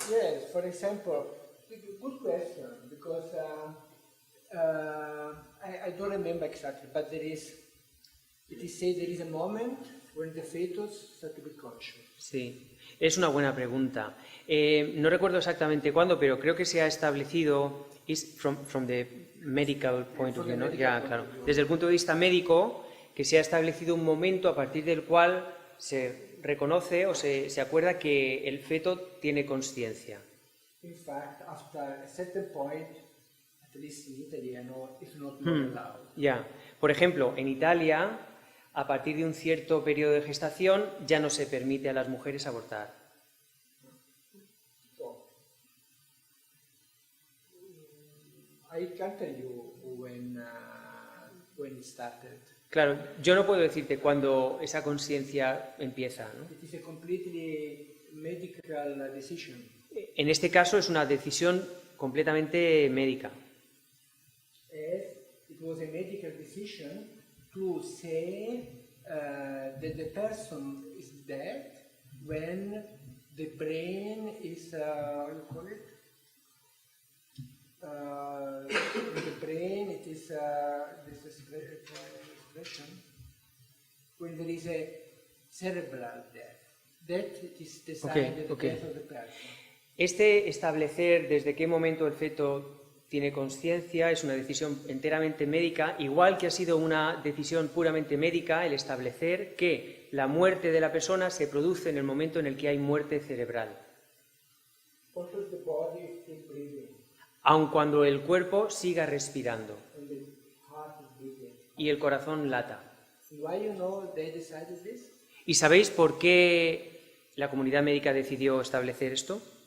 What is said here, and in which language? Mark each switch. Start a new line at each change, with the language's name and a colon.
English: Yes, for example, good question, because I don't remember exactly, but it is said there is a moment when the fetus starts to be conscious.
Spanish: sí, es una buena pregunta. No recuerdo exactamente cuándo, pero creo que se ha establecido,
English: from the medical point of view,
Spanish: ¿no? Ya, claro. Desde el punto de vista médico, que se ha establecido un momento a partir del cual se reconoce o se acuerda que el feto tiene consciencia.
English: In fact, after a certain point, at least in Italy, I know it's not allowed.
Spanish: Ya. Por ejemplo, en Italia, a partir de un cierto periodo de gestación, ya no se permite a las mujeres abortar.
English: So, I can't tell you when it started.
Spanish: Claro, yo no puedo decirte cuándo esa conciencia empieza, ¿no?
English: It is a completely medical decision.
Spanish: En este caso es una decisión completamente médica.
English: It was a medical decision to say that the person is dead when the brain is, how you call it? The brain, it is this expression, when there is a cerebral death. That it is decided the death of the person.
Spanish: Este establecer desde qué momento el feto tiene conciencia es una decisión enteramente médica, igual que ha sido una decisión puramente médica el establecer que la muerte de la persona se produce en el momento en el que hay muerte cerebral.
English: Also the body is still breathing,
Spanish: Aun cuando el cuerpo siga respirando
English: and the heart is beating.
Spanish: y el corazón lata.
English: Why you know they decided this?
Spanish: ¿Y sabéis por qué la comunidad médica decidió establecer esto?